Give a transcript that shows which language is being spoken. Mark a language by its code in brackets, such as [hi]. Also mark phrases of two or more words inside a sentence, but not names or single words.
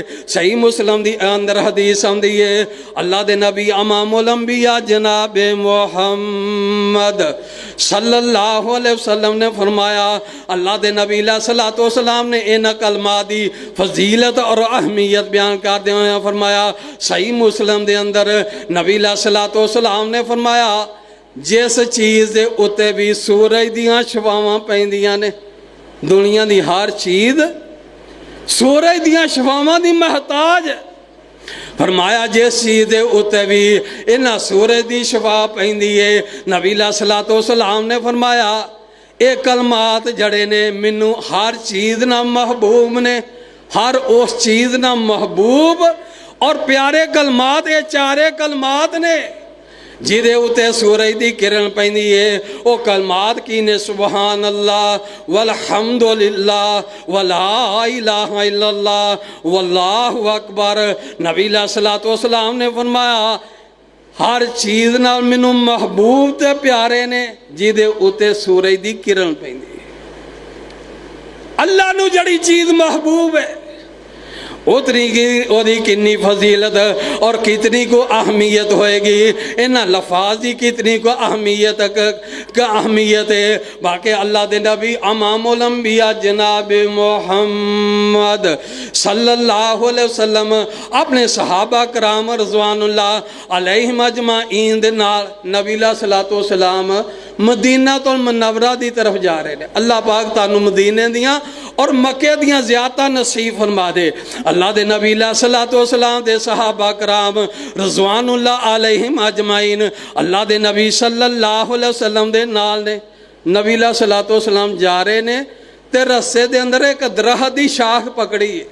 [pa] صحیح مسلم دی اندر حدیث آندی ہے اللہ دے نبی امام الانبیاء جناب محمد صلی اللہ علیہ وسلم نے فرمایا، اللہ دے نبی علیہ الصلوۃ والسلام نے اینا کلمات دی فضیلت اور اہمیت بیان کر دیا ہویا فرمایا۔ صحیح مسلم دے اندر نبی علیہ الصلوۃ والسلام نے فرمایا جس چیز دے اتے بھی سورج دیاں شفاواں پیندیاں نے، دنیا دی ہر چیز سورج دیاں شفاواں دی محتاج، فرمایا جس چیز دے اتے بھی انہاں سورج دی شفا پیندی ہے۔ نبی علیہ الصلوۃ والسلام نے فرمایا اے کلمات جڑے نے مینوں ہر چیز نہ محبوب نے، ہر اس چیز نہ محبوب اور پیارے کلمات، یہ 4 کلمات نے جیدے اتے سورج دی کرن پیندی ہے۔ او کلمات کی نے [ar] سبحان اللہ والحمدللہ ولا الہ الا اللہ واللہ اکبر۔ [pa] نبی علیہ الصلوۃ والسلام نے فرمایا ہر چیز نال مینوں محبوب تے پیارے نے جیدے اتے سورج دی کرن پیندی ہے۔ اللہ نو جڑی چیز محبوب ہے اتنی کی کنی فضیلت اور کتنی کو اہمیت ہوئے گی، انہاں لفاظ دی کتنی کو اہمیت ہے۔ باقی اللہ دے نبی امام الانبیاء جناب محمد صلی اللہ علیہ وسلم اپنے صحابہ کرام رضوان اللہ علیہم اجمعین دے نال نبی علیہ الصلوۃ والسلام مدینہ تو منورہ دی طرف جا رہے ہیں۔ اللہ پاک تانوں مدینے دیاں اور مکے دیاں زیادہ نصیب فرما دے۔ اللہ دے نبی علیہ الصلوۃ والسلام دے صحابہ کرام رضوان اللہ علیہم اجمعین اللہ دے نبی صلی اللہ علیہ وسلم دے نال نے۔ نبی علیہ الصلوۃ والسلام جا رہے نے تے رسے دے اندر ایک درخت دی شاخ پکڑی ہے۔